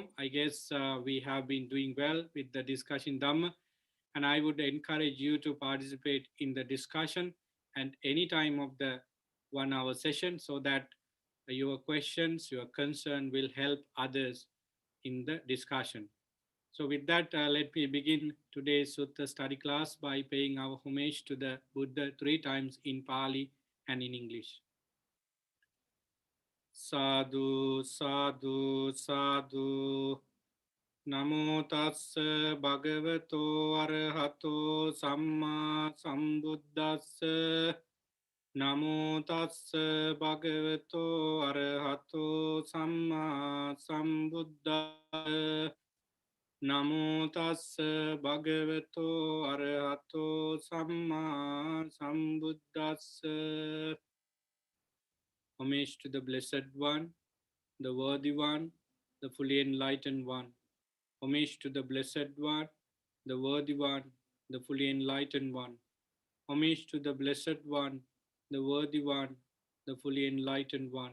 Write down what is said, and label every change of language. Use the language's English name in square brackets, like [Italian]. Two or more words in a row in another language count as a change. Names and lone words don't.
[English] I guess we have been doing well with the discussion Dhamma, and I would encourage you to participate in the discussion at any time of the 1 hour session so that your questions, your concern will help others in the discussion. So with that, let me begin today's Sutta study class by paying our homage to the Buddha 3 times in Pali and in English. [Pali] Sadhu, sadhu, sadhu. Namo tassa bhagavato arahato samma sambuddhassa. Namo tassa bhagavato arahato samma sambuddhassa. Namo tassa bhagavato arahato samma sambuddhassa. [English] Homage to the Blessed One, the Worthy One, the Fully Enlightened One. Homage to the Blessed One, the Worthy One, the Fully Enlightened One. Homage to the Blessed One, the Worthy One, the Fully Enlightened One.